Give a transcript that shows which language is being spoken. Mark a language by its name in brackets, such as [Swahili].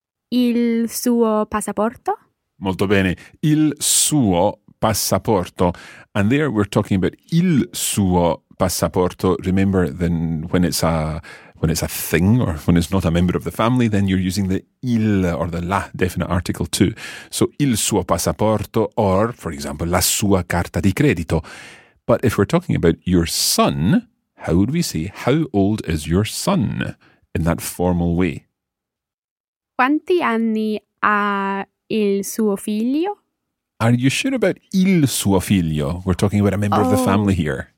[Italian] Il suo passaporto. Molto bene. Il suo passaporto. [English] And there we're talking about [Italian] il suo passaporto. [English] Remember, then when it's a thing or when it's not a member of the family, then you're using the il or the la definite article too. So [Italian] il suo passaporto [English] or, for example, [Italian] la sua carta di credito. [English] But if we're talking about your son, how would we say, how old is your son in that formal way? [Italian] Quanti anni ha il suo figlio? [English] Are you sure about [Italian] il suo figlio? [English] We're talking about a member of the family here.